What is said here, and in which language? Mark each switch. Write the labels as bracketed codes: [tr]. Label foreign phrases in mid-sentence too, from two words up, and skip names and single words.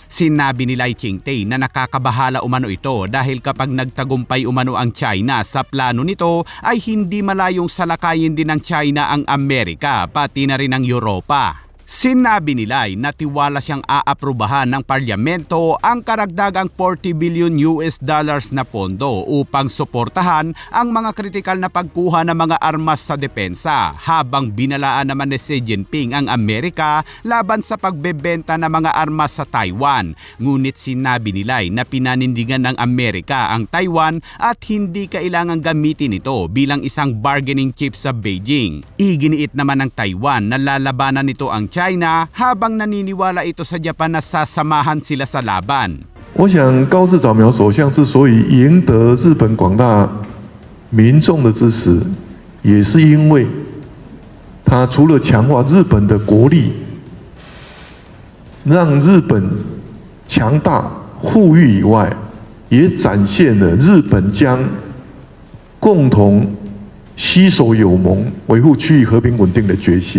[tl] Sinabi ni Lai Ching-te na nakakabahala umano ito dahil kapag nagtagumpay umano ang China sa plano nito ay hindi malayong salakayin din ng China ang Amerika pati na rin ang Europa. Sinabi ni Lai na tiwala siyang aaprubahan ng parlamento ang karagdagang 40 [en] billion US dollars [tl] na pondo upang suportahan ang mga kritikal na pagkuha ng mga armas sa depensa habang binalaan naman ni Xi Jinping ang Amerika laban sa pagbebenta ng mga armas sa Taiwan. Ngunit sinabi ni Lai na pinanindigan ng Amerika ang Taiwan at hindi kailangang gamitin ito bilang isang [en] bargaining chip [tl] sa Beijing. Iginiit naman ng Taiwan na lalabanan nito ang China habang naniniwala ito sa Japan na sasamahan sila sa laban. [zh] 我想高市早苗首相之所以赢得日本广大民众的支持，也是因为他除了强化日本的国力，让日本强大富裕以外，也展现了日本将共同携手友盟，维护区域和平稳定的决心。